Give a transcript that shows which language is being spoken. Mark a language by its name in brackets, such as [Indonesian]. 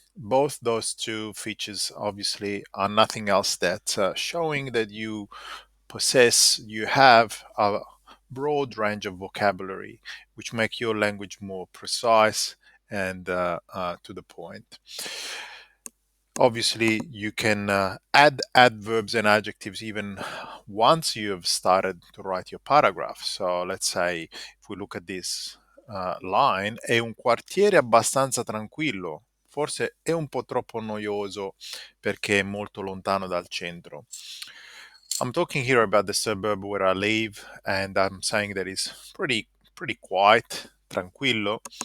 [English] Both those two features obviously are nothing else that showing that you have a broad range of vocabulary, which make your language more precise and to the point. Obviously, you can add adverbs and adjectives even once you have started to write your paragraph. So let's say if we look at this line, [Italian] è un quartiere abbastanza tranquillo. Forse è un po' troppo noioso perché è molto lontano dal centro. [English] I'm talking here about the suburb where I live, and I'm saying that it's pretty quiet, tranquillo.